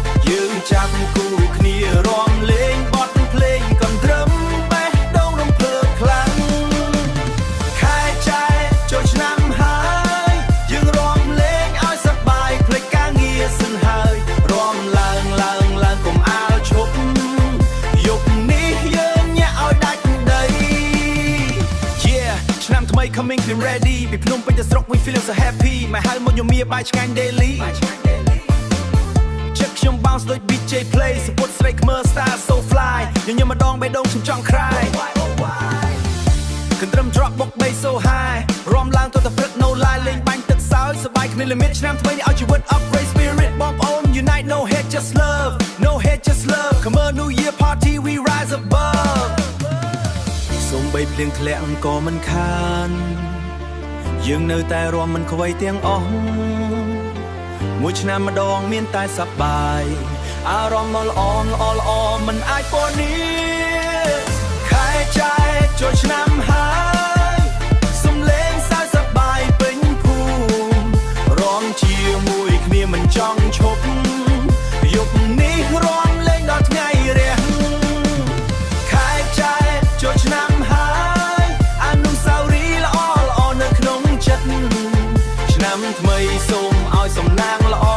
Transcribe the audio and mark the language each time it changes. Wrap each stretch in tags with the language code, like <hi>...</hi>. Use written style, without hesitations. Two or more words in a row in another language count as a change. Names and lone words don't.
<km>យើងចាប់គូគ្នារាំលេងបទភ្លេងកន្ទ្រឹមបេះដូងរំភើបខ្លាំងខែចែកចូលឆ្នាំហើយយើងរាំលេងឲ្យសប្បាយភ្លេចការងារសិនហើយរាំឡើងកុំអាលឈប់យប់នេះយើងញាក់ឲ្យដាច់ដី Yeah ឆ្នាំថ្មី</km> <en>coming clean ready</en> <km>ពីភ្នំពេញទៅស្រុក</km> <en>we feeling so happy</en> <km>មកហៅមកញមៀបាយឆ្ងាញ់ daily ចិត្តខ្ញុំ bounce ដូច</km> <en>BJ play</en> <km>សពុតស្រីខ្មើ</km> <en>star so fly</en> <km>ញញឹមម្ដងបេះដូងខ្ញុំចង់ cry កន្ទ្រឹម drop បុក</km> <en>bass so high</en> <km>រាំឡើងទៅតែព្រឹក</km> <en>no lie</en> <km>លេងបាញ់ ទឹកសើចសប្បាយគ្មាន limit ឆ្នាំថ្មីនេះឲ្យជីវិត</km> <en>upgrade spirit</en> <km>បងប្អូន</km> <en>unite no hate just love no hate just love come on new year party we rise above សូម្បីភ្លៀងធ្លាក់ក៏មិនខានយើងនៅតែរាំមិនខ្វៃទាំងអ</en> <km>ស់មួយឆ្នាំម្ដងមានតែសប្បាយអារម្មណ៍ល្អមិនអាច ពណ៌នេះខែចែកចូលឆ្នាំហើយសំលេងសើចសប្បាយពេញភូមិរាំជាមួយគ្នាមិនចង់ឈប់យប់នេះរាំលេងដល់ថ្ងៃរះខែចែកចូលឆ្នាំហើយអនុស្សាវរីយ៍ល្អនៅក្នុងចិត្តឆ្នាំថ្មីសូមឲ្យសំណាង</km>